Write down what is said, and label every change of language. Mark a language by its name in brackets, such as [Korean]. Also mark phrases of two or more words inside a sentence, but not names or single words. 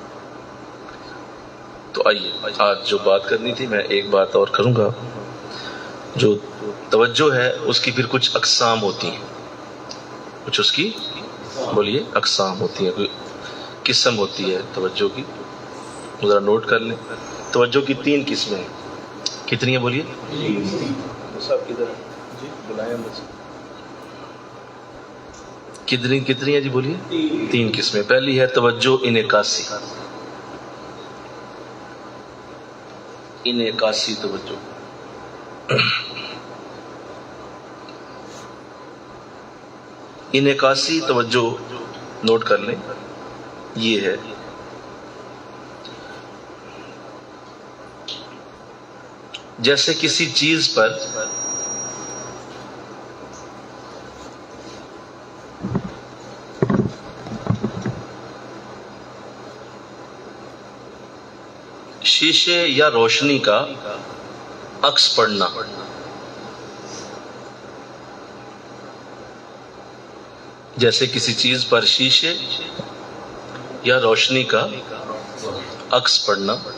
[Urdu] تو آئیے آج جو بات کرنی تھی میں ایک بات اور کروں گا، جو توجہ ہے اس کی پھر کچھ اقسام ہوتی ہیں، کچھ اس کی بولیے اقسام ہوتی ہیں، کوئی قسم ہوتی ہے توجہ کی، ذرا نوٹ کر لیں۔ توجہ کی 3 قسمیں ہیں، کتنی ہیں بولیے؟ صاحب کدھر جی بلائیں مجھے، کتنی ہیں جی بولیے؟ 3 قسمیں۔ پہلی ہے توجہ انعکاسی، انعکاسی توجہ، انعکاسی توجہ نوٹ کر لیں، یہ ہے جیسے کسی چیز پر شیشے یا روشنی کا عکس پڑنا، جیسے کسی چیز پر شیشے یا روشنی کا عکس پڑنا،